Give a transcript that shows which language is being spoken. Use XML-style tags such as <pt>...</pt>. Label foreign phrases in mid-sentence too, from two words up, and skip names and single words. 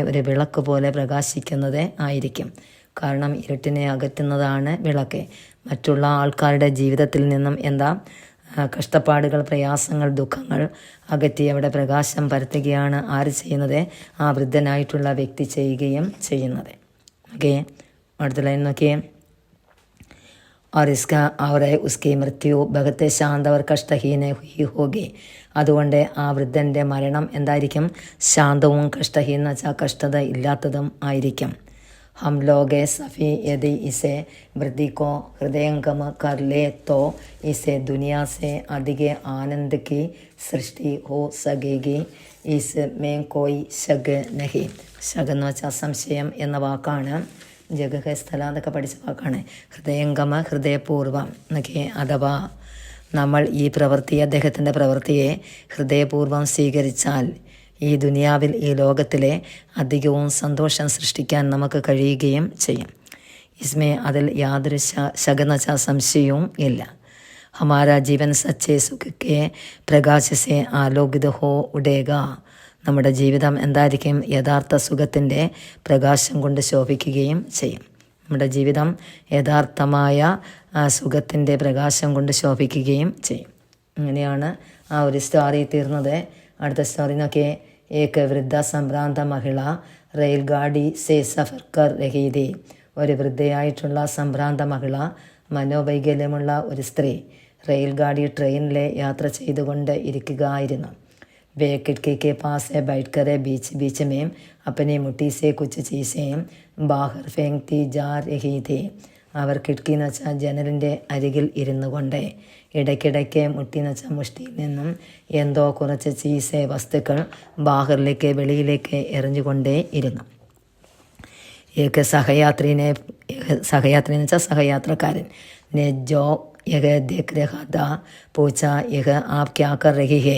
<ml>ഒരു വിളക്ക് പോലെ പ്രകാശിക്കുന്നത് ആയിരിക്കും. കാരണം ഇരുട്ടിനെ അകറ്റുന്നതാണ് വിളക്ക്. മറ്റുള്ള ആൾക്കാരുടെ ജീവിതത്തിൽ നിന്നും എന്താ കഷ്ടപ്പാടുകൾ, പ്രയാസങ്ങൾ, ദുഃഖങ്ങൾ അകറ്റി അവിടെ പ്രകാശം പരത്തുകയാണ് ആര് ചെയ്യുന്നത്? ആ വൃദ്ധനായിട്ടുള്ള വ്യക്തി ചെയ്യുകയും ചെയ്യുന്നത്. ഓക്കെ. അടുത്ത ലൈൻ നോക്കിയേ.</ml> <hi>और इसका और उसकी मृत्यु बहुत शांत और कष्टहीन हुई होगी.</hi> <ml>അതുകൊണ്ട് ആ വൃദ്ധൻ്റെ മരണം എന്തായിരിക്കും? ശാന്തവും കഷ്ടഹീന വെച്ചാൽ കഷ്ടത ഇല്ലാത്തതും ആയിരിക്കും.</ml> <hi>हम लोग सफ़ी यदि इसे वृद्धि को हृदयंगम कर ले तो इसे दुनिया से अधिक आनंद की सृष्टि हो सकेगी. इसमें कोई शक नहीं.</hi> <ml>शक എന്ന് വെച്ചാൽ സംശയം എന്ന വാക്കാണ്. ജഗഹ സ്ഥലം എന്നൊക്കെ പഠിച്ച വാക്കാണ്. ഹൃദയംഗമ, ഹൃദയപൂർവം എന്നൊക്കെ. അഥവാ നമ്മൾ ഈ പ്രവൃത്തിയെ, അദ്ദേഹത്തിൻ്റെ പ്രവൃത്തിയെ ഹൃദയപൂർവ്വം സ്വീകരിച്ചാൽ ഈ ദുനിയാവിൽ, ഈ ലോകത്തിലെ അധികവും സന്തോഷം സൃഷ്ടിക്കാൻ നമുക്ക് കഴിയുകയും ചെയ്യും. ഇസ്മേ, അതിൽ യാതൊരു ശകനച്ച സംശയവും ഇല്ല.</ml> <hi>हमारा जीवन सच्चे सुख के प्रकाश से आलोकित हो उड़ेगा.</hi> <ml>നമ്മുടെ ജീവിതം എന്തായിരിക്കും? യഥാർത്ഥ സുഖത്തിൻ്റെ പ്രകാശം കൊണ്ട് ശോഭിക്കുകയും ചെയ്യും. നമ്മുടെ ജീവിതം യഥാർത്ഥമായ സുഖത്തിൻ്റെ പ്രകാശം കൊണ്ട് ശോഭിക്കുകയും ചെയ്യും. അങ്ങനെയാണ് ആ ഒരു സ്റ്റോറി തീർന്നത്. അടുത്ത സ്റ്റോറി നോക്കിയേ.</ml> <hi>एक वृद्ध संभ्रांत महिला रेल गाड़ी से सफ़र कर रही थी.</hi> <ml>ഒരു വൃദ്ധയായിട്ടുള്ള സംഭ്രാന്ത മഹിള, മനോവൈകല്യമുള്ള ഒരു സ്ത്രീ</ml> <hi>रेल गाड़ी</hi> <ml>ട്രെയിനിലെ യാത്ര ചെയ്തുകൊണ്ട് ഇരിക്കുകയായിരുന്നു.</ml> <hi>वे खिड़की के पास से बैठकर बीच बीच में अपनी मुट्ठी से कुछ चीज़ें बाहर फेंकती जा रही थी.</hi> <ml>അവർ കിടക്കി എന്ന് വെച്ചാൽ ജനലിൻ്റെ അരികിൽ ഇരുന്നു കൊണ്ട് ഇടയ്ക്കിടയ്ക്ക് മുട്ടി എന്ന് വെച്ചാൽ മുഷ്ടിയിൽ നിന്നും എന്തോ കുറച്ച് ചീസെ വസ്തുക്കൾ ബാഹറിലേക്ക് വെളിയിലേക്ക് എറിഞ്ഞുകൊണ്ടേ ഇരുന്നു.</ml> <hi>एक सहयात्री ने</hi> <ml>എന്ന് വെച്ചാൽ സഹയാത്രക്കാരൻ</ml> <hi>जो यह देख रहा था पूछा यह आप क्या कर रही हैं.</hi>